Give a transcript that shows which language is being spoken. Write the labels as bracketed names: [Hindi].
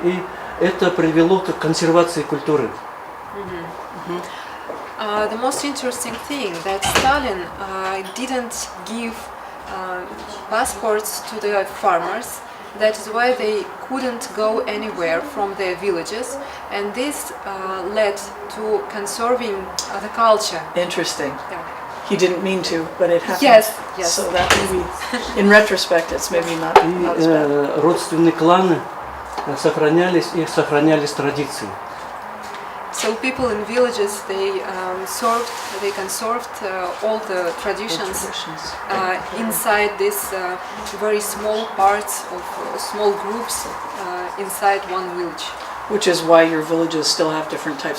[Russian] И это привело к консервации культуры. [English] The most interesting thing that Stalin didn't give passports to the farmers. That is why they couldn't go anywhere from their villages, and this led to conserving the culture. Interesting. Yeah. He didn't mean to, but it happened. Yes. So that maybe, in retrospect, it's maybe not as bad. [Russian] И родственные кланы сохранялись, и сохранялись традиции. [English] So people in villages, they conserved all the traditions inside this very small parts of small groups inside one village. Which is why your villages still have different types